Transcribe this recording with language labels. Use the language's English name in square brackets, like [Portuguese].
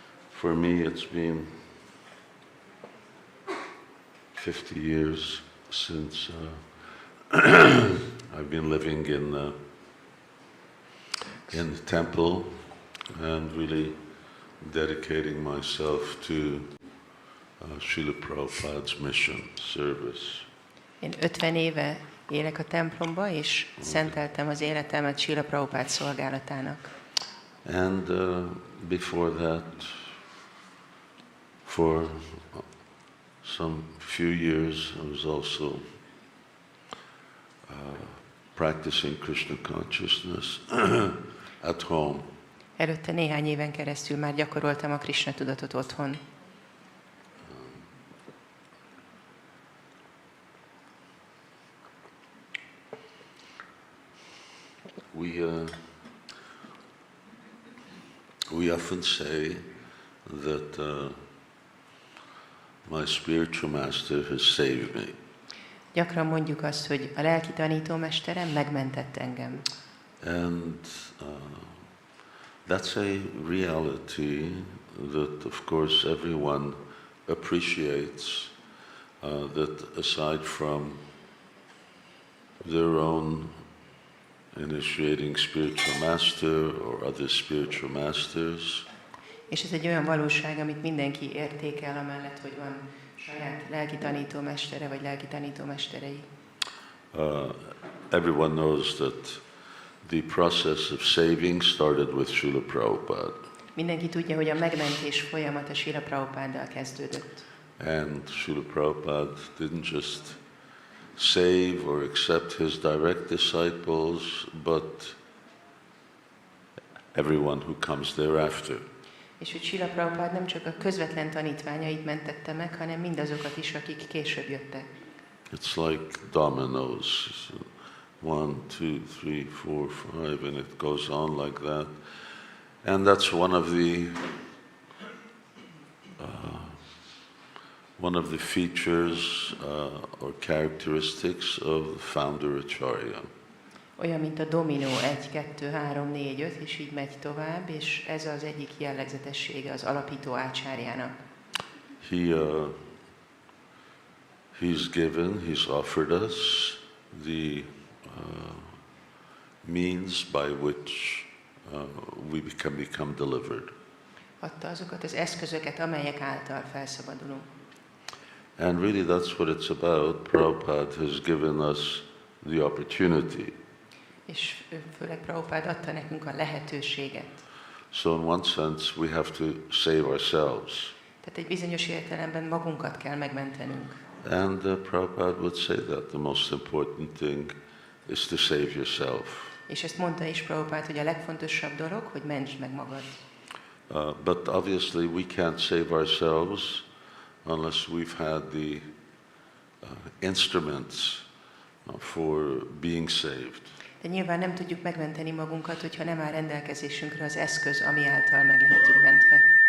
[English] For me, it's been 50 years since I've been living in the temple and really dedicating myself to Srila Prabhupada's mission, service. [Hungarian] Én 50 éve élek a templomba, és szenteltem az életemet Srila Prabhupád szolgálatának. [English] And before that, for some few years, I was also practicing Krishna consciousness at home. [Hungarian] Előtte néhány éven keresztül már gyakoroltam a Krishna tudatot otthon. [English] We often say that my spiritual master has saved me. [Hungarian] Gyakran mondjuk azt, hogy a lelki tanítómesterem megmentett engem. [English] And that's a reality that, of course, everyone appreciates, that aside from their own initiating spiritual master or other spiritual masters. [Hungarian] És ez egy olyan valóság, amit mindenki értékel, amellett, hogy van saját lelki tanítómestere vagy lelki tanítómesterei. [English] Everyone knows that the process of saving started with Srila Prabhupada. [Hungarian] Mindenki tudja, hogy a megmentés folyamata Srila Prabhupáddal kezdődött. [English] And Srila Prabhupada didn't just save or accept his direct disciples, but everyone who comes thereafter. [Hungarian] És hogy Srila Prabhupád nem csak a közvetlen tanítványait mentette meg, hanem mindazokat is, akik később jöttek. [English] It's like dominoes. 1, 2, 3, 4, 5, and it goes on like that. And that's one of the features or characteristics of the founder Acharya. [Hungarian] Olyan, mint a dominó, 1, 2, 3, 4, 5, és így megy tovább, és ez az egyik jellegzetessége az alapító ácsárjának. [English] He's offered us the means by which we can become delivered. [Hungarian] Adta azokat az eszközöket, amelyek által felszabadulunk. [English] And really that's what it's about. Prabhupada has given us the opportunity. [Hungarian] És főleg Prabhupád adta nekünk a lehetőséget. [English] So in one sense we have to save ourselves. [Hungarian] Tehát egy bizonyos értelemben magunkat kell megmentenünk. [English] And Prabhupada would say that the most important thing is to save yourself. [Hungarian] És ezt mondta is Prabhupád, hogy a legfontosabb dolog, hogy mentsd meg magad. [English] But obviously we can't save ourselves unless we've had the instruments for being saved. [Hungarian] De nyilván nem tudjuk megmenteni magunkat, hogyha nem áll rendelkezésünkre az eszköz, ami által meg lehetünk mentve.